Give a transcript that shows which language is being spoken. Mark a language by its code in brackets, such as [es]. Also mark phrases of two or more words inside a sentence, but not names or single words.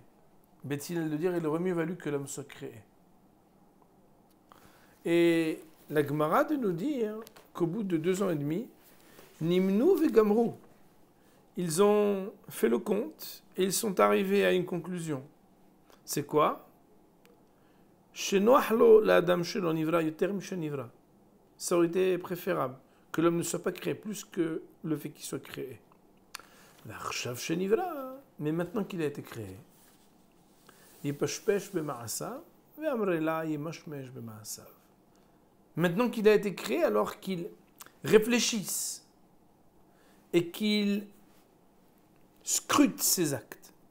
[fr] Beth Hillel de dire, il aurait mieux valu que l'homme soit créé. Et la Gemara de nous dire qu'au bout de 2 ans et demi, [he] נמנו וגמרו, [fr] ils ont fait le compte et ils sont arrivés à une conclusion. C'est quoi? [he] שנוח לו לאדם שלא נברא יותר משנברא. [fr] Ça aurait été préférable que l'homme ne soit pas créé plus que le fait qu'il soit créé. [he] עכשיו שנברא, [fr] mais maintenant qu'il a été créé, [he] יפשפש במעשיו ואמרי לה ימשמש במעשיו. [fr] Maintenant qu'il a été créé, alors qu'il réfléchisse et qu'il scrute ses actes.